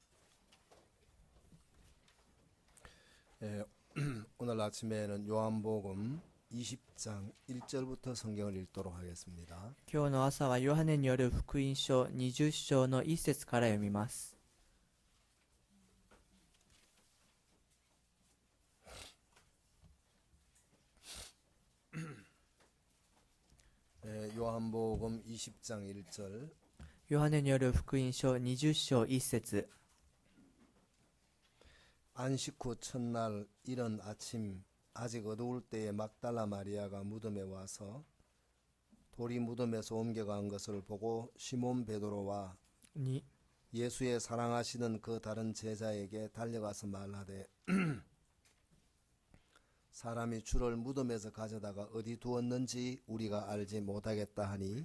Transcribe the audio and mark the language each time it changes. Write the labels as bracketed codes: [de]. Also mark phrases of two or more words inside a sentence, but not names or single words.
[ko] 오늘 아침에는 요한복음 20장 1절부터 성경을 읽도록 하겠습니다. [ja] 今日の朝はヨハネによる福音書20章の1節から読みます。 [ko] 요한복음 20장 1절 [ja] ヨハネによる福音書20章1節 [ko] 안식 후 첫날 이른 아침 아직 어두울 때에 막달라 마리아가 무덤에 와서 돌이 무덤에서 옮겨간 것을 보고 시몬 베드로와 2 예수의 사랑하시는 그 다른 제자에게 달려가서 말하되 사람이 주를 무덤에서 가져다가 어디 두었는지 우리가 알지 못하겠다 하니